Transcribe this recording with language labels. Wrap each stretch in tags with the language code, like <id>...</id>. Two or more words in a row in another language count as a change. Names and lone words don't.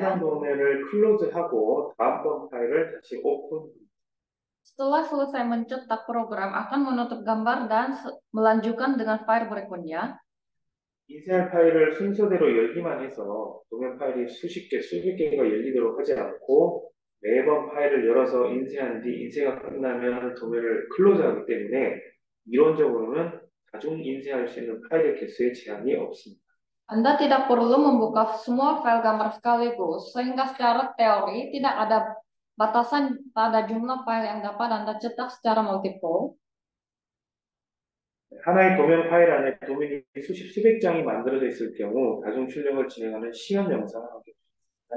<ko>해당 도면을 클로즈하고 다음번 파일을 다시 오픈.</ko> <id>Setelah selesai mencetak, program akan menutup gambar dan melanjutkan dengan file berikutnya.</id> <ko>인쇄할 파일을 순서대로 열기만 해서 도면 파일이 수백 개가 열리도록 하지 않고 매번 파일을 열어서 인쇄한 뒤 인쇄가 끝나면 도면을 클로즈하기 때문에 이론적으로는 다중 인쇄할 수 있는 파일의 개수에 제한이 없습니다.</ko> <id>Anda tidak perlu membuka semua file gambar sekaligus, sehingga secara teori tidak ada batasan pada jumlah file yang dapat Anda cetak secara multiple.</id> <ko>하나의 도면 파일 안에 도면이 수백 장이 만들어져 있을 경우 다중 출력을 진행하는 시연 영상을 하게 됩니다.</ko>